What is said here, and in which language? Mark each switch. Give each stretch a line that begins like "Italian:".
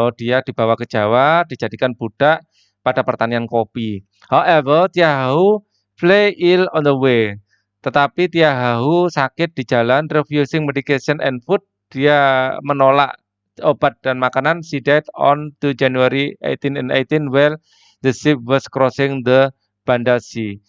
Indonesian: Oh, dia dibawa ke Jawa, dijadikan budak pada pertanian kopi.
English: However, Tiahu fell ill on the way.
Indonesian: Tetapi Tiahu sakit di jalan, refusing medication and food. Dia menolak obat dan makanan.
English: She died on 2 January 1818 while the ship was crossing the Banda Sea.